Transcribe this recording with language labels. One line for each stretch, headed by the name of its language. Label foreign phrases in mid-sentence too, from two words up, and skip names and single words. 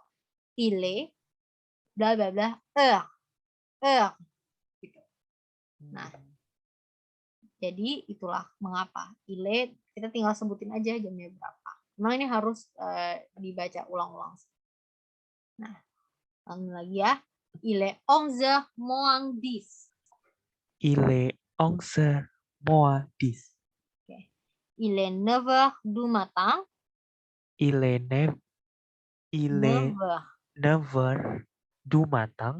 Indonesian: Ile bla bla bla gitu. Nah, jadi itulah mengapa ile kita tinggal sebutin aja jamnya berapa. Memang ini harus dibaca ulang-ulang. Nah, langsung lagi ya.
French: Il est 11h moins 10. Il est 11h moins 10. Okay. Il est 9h du matin. Il est 9h du matin.